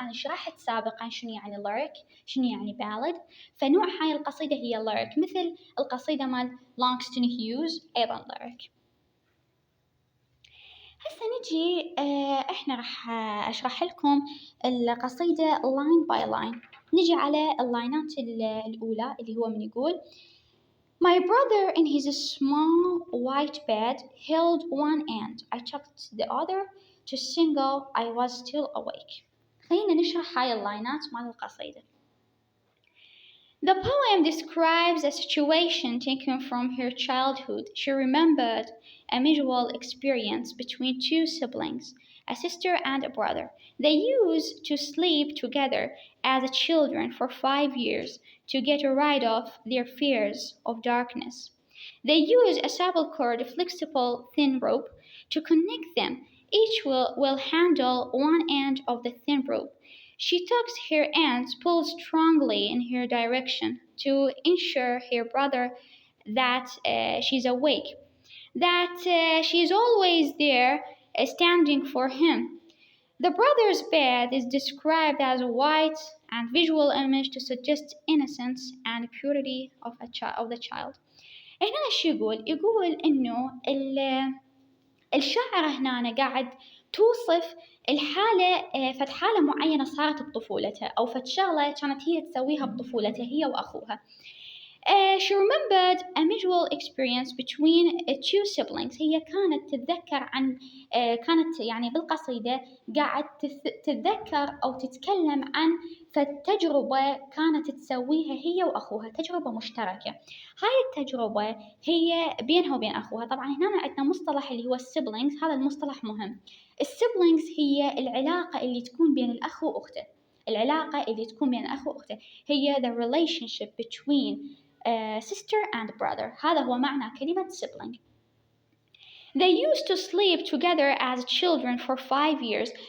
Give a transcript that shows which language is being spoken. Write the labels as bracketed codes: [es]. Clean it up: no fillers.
[ar] أنا شرحت سابقا شنو يعني lyric، شنو يعني ballad. فنوع هاي القصيدة هي lyric، مثل القصيدة مال Langston Hughes أيضا lyric. هسه نجي احنا راح اشرح لكم القصيدة [en] line by line. [ar] نجي على اللاينات الأولى اللي هو من يقول: [en] My brother in his small white bed held one end. I chucked the other to single I was still awake. [ar] خلينا نشرح هاي اللاينات مال القصيدة. [en] The poem describes a situation taken from her childhood. She remembered a mutual experience between two siblings, a sister and a brother. They used to sleep together as children for 5 years to get rid of their fears of darkness. They used a supple cord, a flexible thin rope, to connect them. Each will handle one end of the thin rope. She tugs her ends, pulls strongly in her direction to ensure her brother that she's awake, that she is always there, standing for him. The brother's bed is described as a white and visual image to suggest innocence and purity of the child. [ar] هنا شو يقول؟ يقول إنه الشاعرة هنا قاعد توصف الحالة، فد حالة معينة صارت بطفولتها، أو فد شغلة كانت هي تسويها بطفولتها هي وأخوها. She remembered a mutual experience between two siblings. هي كانت تتذكر عن كانت يعني بالقصيدة قاعد تتذكر أو تتكلم عن فتجربة كانت تسويها هي وأخوها، تجربة مشتركة. هاي التجربة هي بينها وبين أخوها. طبعا هنا عندنا مصطلح اللي هو السيبلينجز، هذا المصطلح مهم. السيبلينجز هي العلاقة اللي تكون بين الأخ وأخته. العلاقة اللي تكون بين الأخ وأخته هي [en] the relationship between sister and brother. [ar] هذا هو معنى كلمة sibling. [en] They used to sleep together as children for 5 years.